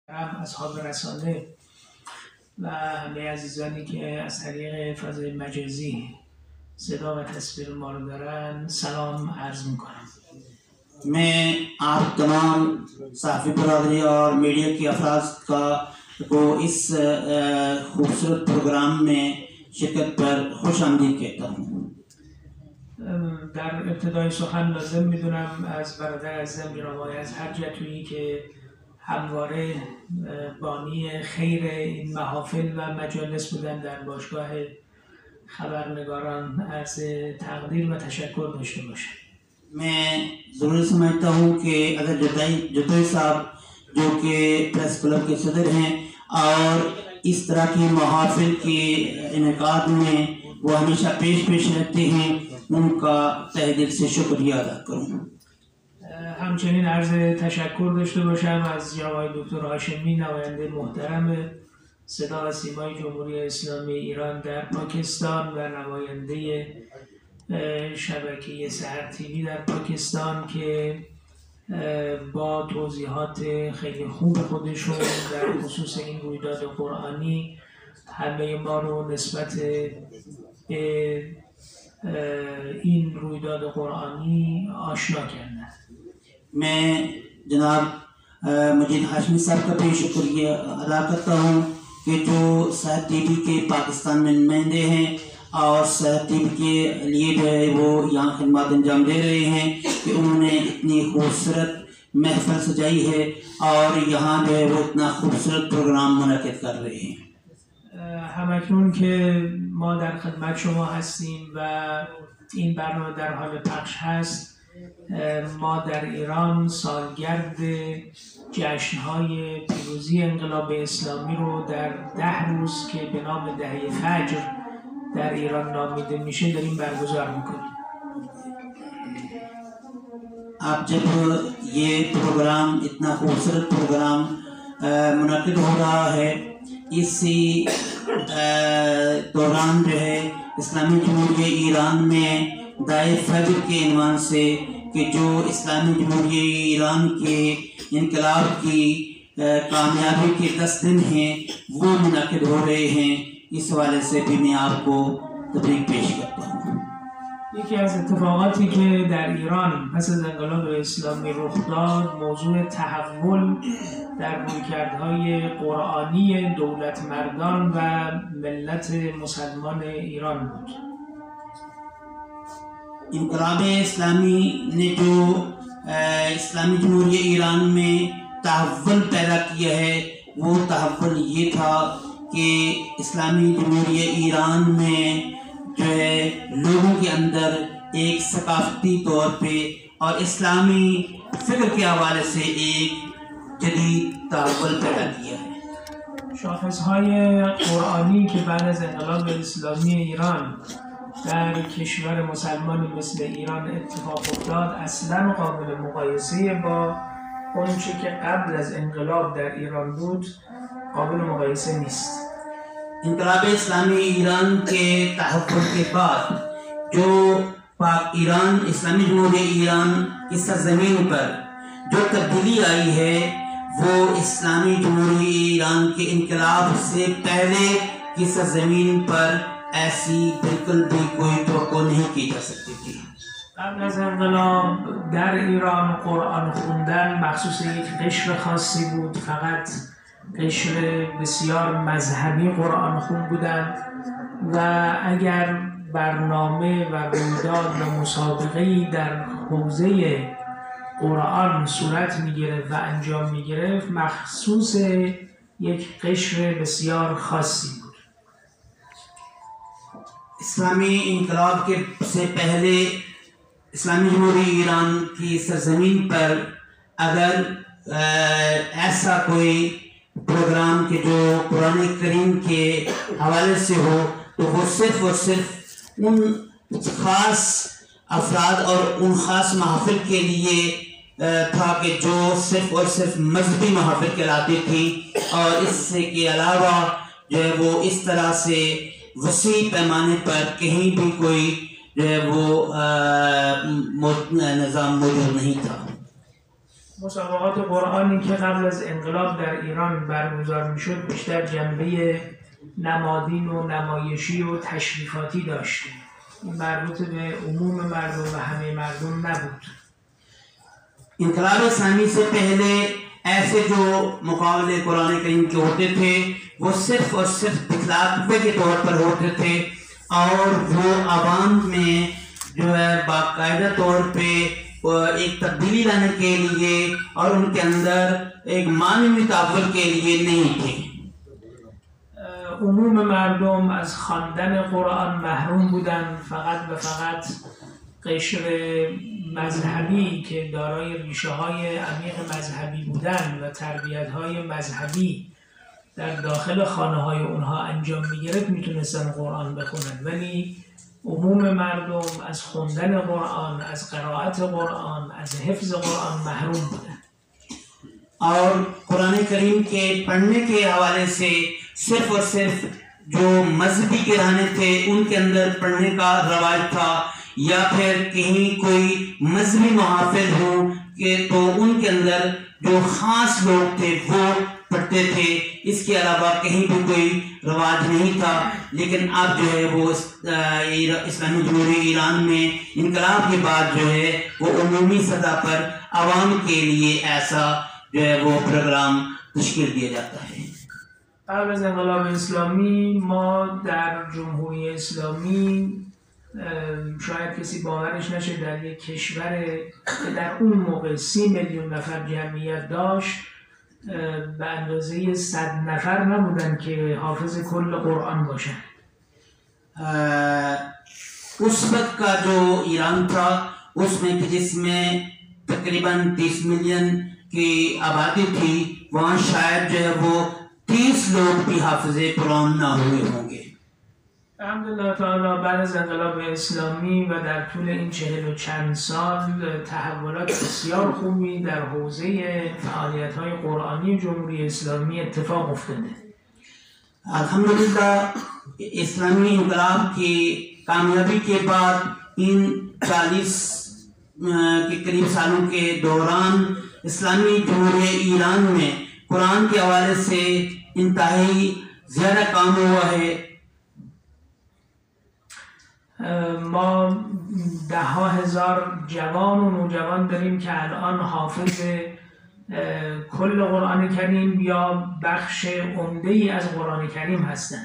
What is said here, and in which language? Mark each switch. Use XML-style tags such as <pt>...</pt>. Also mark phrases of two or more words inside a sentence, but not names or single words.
<fa>اصحاب رسانه و همه عزیزانی که از طریق فضای مجازی صدا و تصویر ما رو دارن سلام عرض میکنم.</fa> <ur>میں آپ تمام صحافی برادری اور میڈیا کی افراد کو اس خوبصورت پروگرام میں شرکت پر خوش آمدید کہتا ہوں.</ur> <fa>در ابتدای سخن لازم میدونم از برادر عزیزم جناب آقای از حجتویی که همواره بانی خیر این محافل و مجالس بودن در باشگاه خبرنگاران عرض تقدیر و تشکر داشته باشم.</fa> <ur>میں ضرور سمجھتا ہوں کہ اگر جتوئی صاحب جو کہ پریس کلب کے صدر ہیں اور اس طرح کی محافل کے انعقاد میں وہ ہمیشہ پیش رہتے ہیں، ان کا تہہ دل سے شکریہ ادا کروں.</ur> <fa>همچنین عرض تشکر داشته باشم از جناب دکتر هاشمی نماینده محترم صدا و سیمای جمهوری اسلامی ایران در پاکستان و نماینده شبکه سحر تیوی در پاکستان که با توضیحات خیلی خوب خودشون در خصوص این رویداد قرآنی همه ما رو نسبت به این رویداد قرآنی آشنا کردن.</fa> <ur>میں جناب مجید ہاشمی صاحب کا بھی شکریہ ادا کرتا ہوں کہ جو سحر ٹی وی کے پاکستان میں نمائندے ہیں اور سحر ٹی وی کے لیے جو ہے وہ یہاں خدمت انجام دے رہے ہیں کہ انہوں نے اتنی خوبصورت محفل سجائی ہے اور یہاں جو ہے وہ اتنا خوبصورت پروگرام منعقد کر رہے ہیں.</ur> <fa>همکنون که ما در خدمت شما هستیم و این برنامه در حال پخش هست، ما در ایران سالگرد جشن‌های پیروزی انقلاب اسلامی رو در 10 روز که به نام دهه فجر در ایران نامیده میشه داریم برگزار میکنیم.</fa> <ur>آپ جب یہ پروگرام اتنا خوبصورت پروگرام منعقد ہو رہا ہے، اسی دوران جو ہے اسلامی جمہوریہ ایران میں دائے فجر کے عنوان سے کہ جو اسلامی جمہوریہ ایران کے انقلاب کی کامیابی کے 10 دن ہیں وہ منعقد ہو رہے ہیں، اس حوالے سے بھی میں آپ کو تبریک پیش کرتا ہوں.</ur> <fa>یکی از اتفاقاتی که در ایران پس از انقلاب اسلامی رخ داد موضوع تحول در رویکردهای قرآنی دولت مردان و ملت مسلمان ایران بود.</fa> <ur>انقلاب اسلامی نے جو اسلامی جمہوریہ ایران میں تحول پیدا کیا ہے، وہ تحول یہ تھا کہ اسلامی جمہوریہ ایران میں جو ہے لوگوں کے اندر ایک ثقافتی طور پہ اور اسلامی فکر کے حوالے سے ایک جدید تحول پیدا کیا ہے.</ur> <fa>شاخصهای قرآنی که بعد از انقلاب اسلامی ایران در کشور مسلمان مثل ایران اتفاق افتاد اصلا قابل مقایسه با اونچه که قبل از انقلاب در ایران بود قابل مقایسه نیست.</fa> <ur>انقلاب اسلامی ایران کے تحفظ کے بعد جو پاک ایران اسلامی جمہوریہ ایران کی سرزمین پر جو تبدیلی آئی ہے وہ اسلامی جمہوریہ ایران کے انقلاب سے پہلے کی سرزمین پر ایسی بالکل بھی کوئی توقع نہیں کی جا سکتی تھی.</ur> <fa>قبل از انقلاب در ایران قرآن خوندن مخصوص یک قشر خاصی بود، فقط قشر بسیار مذهبی قرآن خون بودند و اگر برنامه و رویداد و مسابقه‌ای در حوزه قرآن صورت می‌گرفت و انجام می‌گرفت مخصوص یک قشر بسیار خاصی بود.</fa> <ur>اسلامی انقلاب کے سے پہلے اسلامی جمہوریہ ایران کی سرزمین پر اگر ایسا کوئی پروگرام کے جو قرآن کریم کے حوالے سے ہو تو وہ صرف اور صرف ان خاص افراد اور ان خاص محفل کے لیے تھا کہ جو صرف اور صرف مذہبی محفل کہلاتی تھی اور اس سے کے علاوہ جو ہے وہ اس طرح سے وسیع پیمانے پر کہیں بھی کوئی جو ہے وہ نظام موجود نہیں تھا.</ur> <fa>مسابقات قرآنی که قبل از انقلاب در ایران برگزار میشد بیشتر جنبه نمادین و نمایشی و تشریفاتی داشت. این مربوط به عموم مردم و همه مردم نبود.</fa> <ur>انقلاب اسلامی سے پہلے ایسے جو مقابلے قرآن کریم کے ہوتے تھے وہ صرف اور صرف دکھلاوے کے طور پر ہوتے تھے اور وہ عوام میں جو ہے باقاعدہ طور پہ ایک تبدیلی لانے کے لیے اور ان کے اندر ایک معنوی تاول کے لیے نہیں تھے.</ur> <fa>عموم مردم از خواندن قرآن محروم بودند، فقط و فقط قشر مذهبی که دارای ریشه های عمیق مذهبی بودند و تربیت های مذهبی در داخل خانه های اونها انجام میگرفت میتونستن قرآن بخونن، ولی عموم مردم از خوندن قرآن، از قرائت قرآن، از حفظ قرآن محروم بودن.</fa> <ur>اور قرآن کریم کے پڑھنے کے حوالے سے صرف اور صرف جو مذہبی گھرانے تھے ان کے اندر پڑھنے کا رواج تھا، یا پھر کہیں کوئی مذہبی محافظ ہو کہ تو ان کے اندر جو خاص لوگ تھے وہ پڑھتے تھے. اس کے علاوہ کہیں بھی کوئی رواج نہیں تھا. لیکن اب جو ہے وہ اسلامی جمہوریت ایران میں انقلاب کے بعد جو ہے وہ عمومی سطح پر عوام کے لیے ایسا جو ہے وہ پروگرام تشکیل دیا جاتا ہے.</ur> <fa>قبل از انقلاب اسلامی ما در جمهوری اسلامی شاید کسی باورش نشه در یک کشور که در اون موقع 30 میلیون نفر جمعیت داشت به اندازه 100 نفر نبودن که حافظ کل قرآن باشن.</fa> <ur>اس وقت کا جو ایران تھا اس میں جس میں تقریباً 30 ملین کی آبادی تھی وہاں شاید جو ہے وہ 30 لوگ بھی حافظ قرآن نہ ہوئے ہوں گے.</ur> <ar>الحمدلله تعالی</ar> <fa>بعد از انقلاب اسلامی و در طول این 40 و چند سال تحولات بسیار خوبی در حوزه فعالیت‌های قرآنی جمهوری اسلامی اتفاق افتاده.</fa> <ur>الحمدللہ اسلامی انقلاب کی کامیابی کے بعد ان 40 کے قریب سالوں کے دوران اسلامی جمہوریت ایران میں قرآن کے حوالے سے انتہائی زیادہ کام ہوا ہے.</ur> <fa>ما 10,000 جوان و نوجوان داریم که الان حافظ کل قرآن کریم یا بخش عمده ای از قرآن کریم هستند.</fa>